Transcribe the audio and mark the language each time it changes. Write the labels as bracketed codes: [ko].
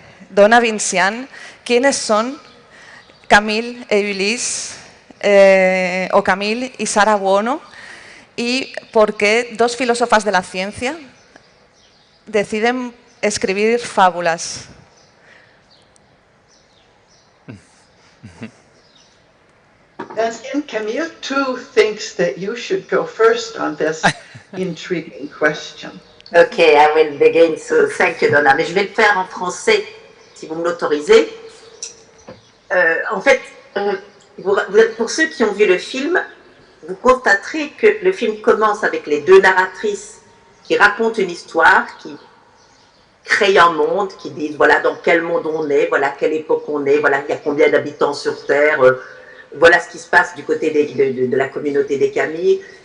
[es] Donna, Vincian, ¿quiénes son Camille e Ulysse, o Camille y Sarah Buono? ¿Y por qué dos filósofas de la ciencia deciden escribir fábulas? [en] And Camille too thinks that you should go first on this intriguing question. Okay, I will begin. So thank you, Donna. [fr] Mais je vais le faire en français, si vous me l'autorisez. En fait, pour ceux qui ont vu le film, vous constaterez que le film commence avec les deux narratrices qui racontent une histoire, qui créent un monde, qui disent voilà dans quel monde on est, voilà quelle époque on est, voilà il y a combien d'habitants sur Terre, voilà ce qui se passe du côté de la communauté des Camille.